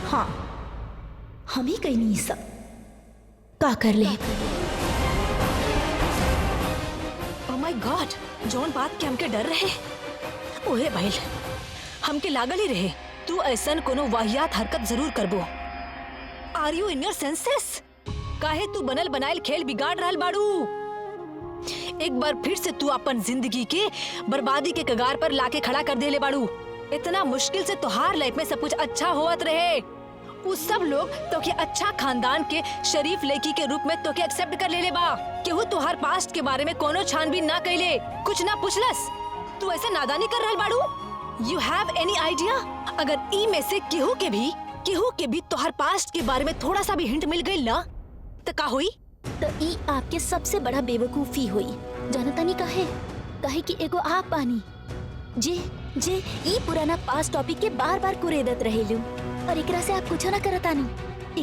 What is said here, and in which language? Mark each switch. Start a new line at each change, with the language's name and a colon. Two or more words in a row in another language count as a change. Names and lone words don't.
Bhojpuri: हाँ, हम ही कहीं नहीं सब का कर ले।
English: Oh my God,
Bhojpuri: जौन बात के हमके डर रहे ओहे भइल। हमके लागल ही रहे तू ऐसन कोनो वाहियात हरकत जरूर करबो।
English: Are you in your senses?
Bhojpuri: काहे तू बनल बनाइल खेल बिगाड़ रहल बाड़ू? एक बार फिर से तू अपन जिंदगी के बर्बादी के कगार पर लाके खड़ा कर देले बाड़ू। इतना मुश्किल से तोहार लाइफ में सब कुछ अच्छा होत रहे। उस सब लोग तोके अच्छा खानदान के शरीफ लड़की के रूप में तोके एक्सेप्ट कर लेले बा। केहू तोहार पास्ट के बारे में कोनो छानबीन ना कइले, कुछ ना पुछलस। तू ऐसे नादानी कर रहल बाड़ू।
English: You have any idea?
Bhojpuri: अगर ई में से केहू के भी तोहार पास्ट के बारे में थोड़ा सा भी हिंट मिल गई ना तो का हुई? तो ई आपके सबसे बड़ा बेवकूफी हुई। जानता नहीं काहे कि एगो आप बानी जे ई पुराना
English: past topic
Bhojpuri: के बार बार कुरेदत रहेलू और एकरा से आप कुछ ना करतानी।